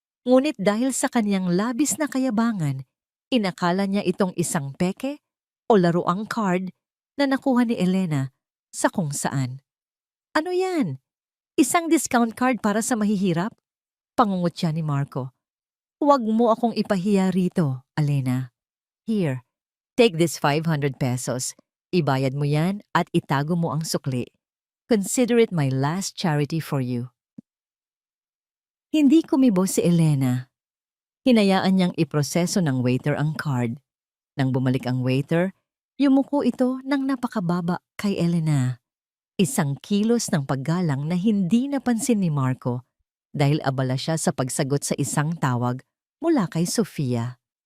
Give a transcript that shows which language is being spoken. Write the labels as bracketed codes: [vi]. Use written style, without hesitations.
[tl] Ngunit dahil sa kaniyang labis na kayabangan, inakala niya itong isang peke o laruang card na nakuha ni Elena sa kung saan. Ano yan? Isang discount card para sa mahihirap? Pangungutya ni Marco. Huwag mo akong ipahiya rito, Elena. [en] Here, take this 500 pesos. [tl] Ibayad mo yan at itago mo ang sukli. [en] Consider it my last charity for you. [tl] Hindi kumibo si Elena. Hinayaan niyang iproseso ng waiter ang card. Nang bumalik ang waiter, yumuko ito ng napakababa kay Elena. Isang kilos ng paggalang na hindi napansin ni Marco dahil abala siya sa pagsagot sa isang tawag mula kay Sofia.